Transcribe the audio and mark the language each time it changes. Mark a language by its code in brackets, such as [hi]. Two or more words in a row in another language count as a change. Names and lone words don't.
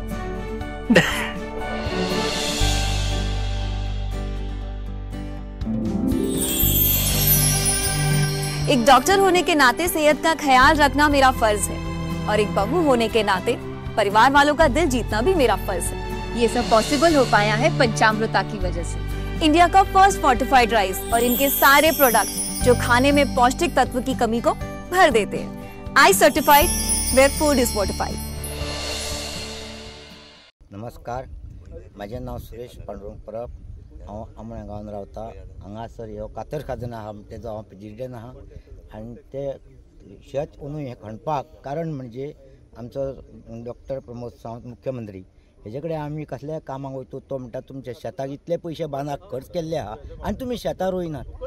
[hi] एक डॉक्टर होने के नाते सेहत का ख्याल रखना मेरा फर्ज है और एक बहू होने के नाते परिवार वालों का दिल जीतना भी मेरा फर्ज है। ये सब पॉसिबल हो पाया है पंचामृता की वजह से। इंडिया का [en] first fortified rice [hi] और इनके सारे प्रोडक्ट जो खाने में पौष्टिक तत्व की कमी को भर देते हैं। [en] I certified, where food is fortified. [mr] नमस्कार, माझे नाव सुरेश पांडुरंग परब। [kok] हांव आमोण्या गांवांत रावता। हांगासर ह्यो कातर खाजन आहा, तेजो हांव प्रेजिडेंट आहा। आनी ते शेत अंदू हें खणपाक कारण म्हणजे आमचो डॉक्टर प्रमोद सावंत मुख्यमंत्री, हेजे कडेन आमी कसल्याय कामाक वयतू तो म्हणटा तुमच्या शेताक इतले पयशे बांदाक खर्च केल्ले आहा आनी तुमी शेतां रोयनात।